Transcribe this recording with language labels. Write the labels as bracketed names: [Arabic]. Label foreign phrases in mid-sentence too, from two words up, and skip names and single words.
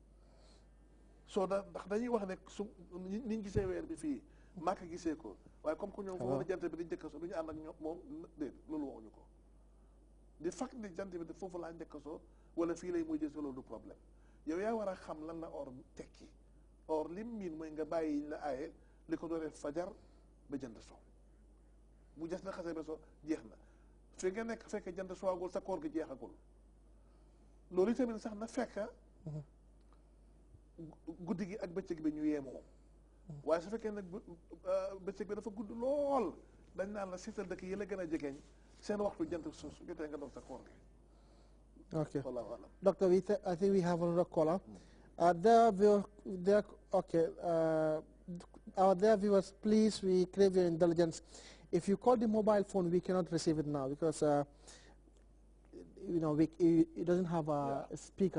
[Wolof] soo da ndax dañuy wax ne su niñ gisee weer bi fii Makka gisee ko waaye comme que ñoom foofu la jant bi di njëkk so du ñu ànd ak ñoom moom déet loolu waxuñu ko di fekk ni jant bi foofu laa njëkk soo wala fii lay mujjee soo loolu du problème yow yaa war a xam lan la or tekki or lim miin mooy nga bàyyi la aaye li ko dooree fajar ba jant soo bu jas na xasee ba soo jeex na fi nga nekk fekkee jant soogul sa koor gi jeexagul loolu itamit sax na fekk guddi gi ak bëccëg bi ñu yeemoo waaye su fekkee nag bëccëg bi dafa gudd lool dañ naan la seetal dëkk yi la gën a jegeñ seen waxtu jant su jotee nga doog sa koor gi. [English] Okay. [Arabic] Wallahu alam. [English] Doctor, I think we have another caller. Dear viewers, please, we crave your indulgence. If you call the mobile phone, we cannot receive it now because it doesn't have a speaker.